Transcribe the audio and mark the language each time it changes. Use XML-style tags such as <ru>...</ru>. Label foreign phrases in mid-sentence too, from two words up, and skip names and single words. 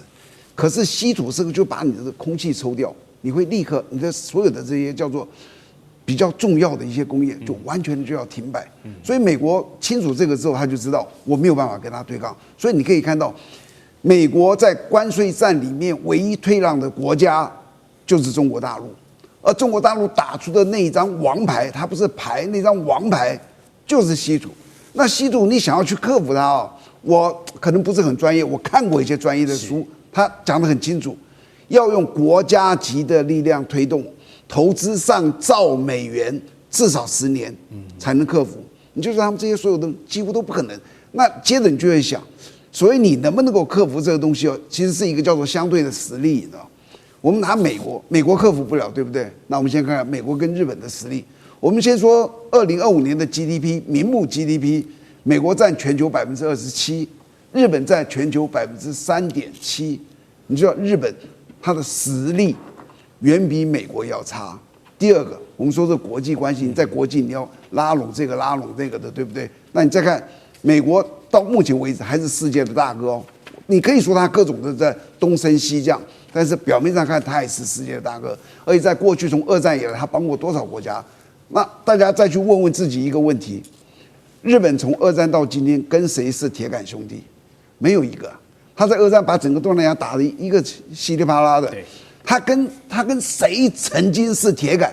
<zh>可是稀土這個就把你的空氣抽掉，你會立刻你的所有的這些叫做比較重要的一些工業就完全就要停擺，所以美國清楚這個之後，他就知道我沒有辦法跟他對抗。所以你可以看到，美國在關稅戰裡面唯一退讓的國家就是中國大陸，而中國大陸打出的那一張王牌，它不是牌，那張王牌就是稀土。那稀土你想要去克服它我可能不是很專業，我看過一些專業的書，他講得很清楚，要用國家級的力量推動。投資上兆美元，至少10年才能克服。你就說他們這些所有的幾乎都不可能。那接着你就會想，所以你能不能夠克服這個東西其實是一個叫做相對的實力，你知道？我們拿美國，美國克服不了，對不對？那我們先看看美國跟日本的實力。我們先說2025年的 GDP， 名目 GDP，美國佔全球27%，日本佔全球3.7%。你知道日本它的實力遠比美國要差。第二個，我們說這國際關係，你在國際你要拉攏這個拉攏那個的，對不對？那你再看美國到目前為止還是世界的大哥你可以說他各種的在東升西降，但是表面上看他也是世界的大哥。而且在過去從二戰以來，他幫過多少國家？那大家再去問問自己一個問題：日本從二戰到今天跟誰是鐵桿兄弟？沒有一個。他在二戰把整個東南亞打得一個稀里啪啦的。他跟誰曾經是鐵桿？</zh>